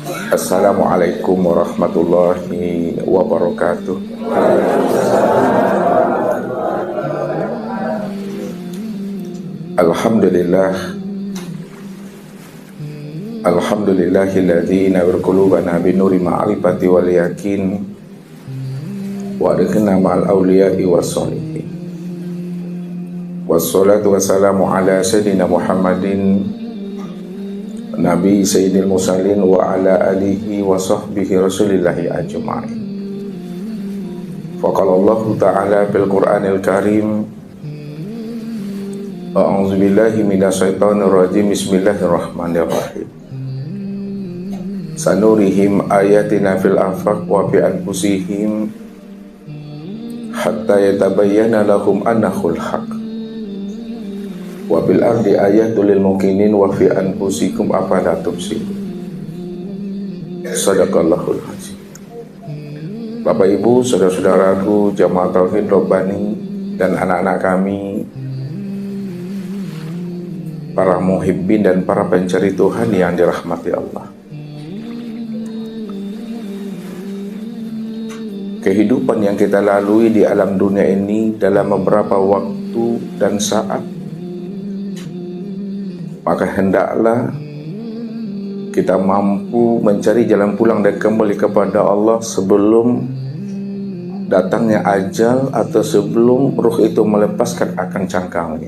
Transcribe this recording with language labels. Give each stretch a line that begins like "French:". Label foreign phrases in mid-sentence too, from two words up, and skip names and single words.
Arabic: السلام عليكم ورحمة الله وبركاته. الحمد لله، الحمد لله الذي نور قلوبنا بنور المعرفة واليقين وأدخلنا مع الأولياء والصالحين. والصلاة والسلام على سيدنا محمد نبي سيد المرسلين وعلى آله وصحبه رسول الله أجمعين. فقال الله تعالى بالقرآن الكريم، أعوذ بالله من الشيطان الرجيم، بسم الله الرحمن الرحيم. سنريهم آياتنا في الآفاق وفي أنفسهم حتى يتبين لهم أنه الحق. وبالأرض آيات للمؤمنين وفي أنفسكم أفلا تبصرون. صدق الله العظيم.
Indonesian: Bapak Ibu, saudara-saudaraku jamaah tauhid Rabbani dan anak-anak kami, para muhibbin dan para pencari Tuhan yang dirahmati Allah. Kehidupan yang kita lalui di alam dunia ini dalam beberapa waktu dan saat, maka hendaklah kita mampu mencari jalan pulang dan kembali kepada Allah sebelum datangnya ajal atau sebelum ruh itu melepaskan akan cangkangnya.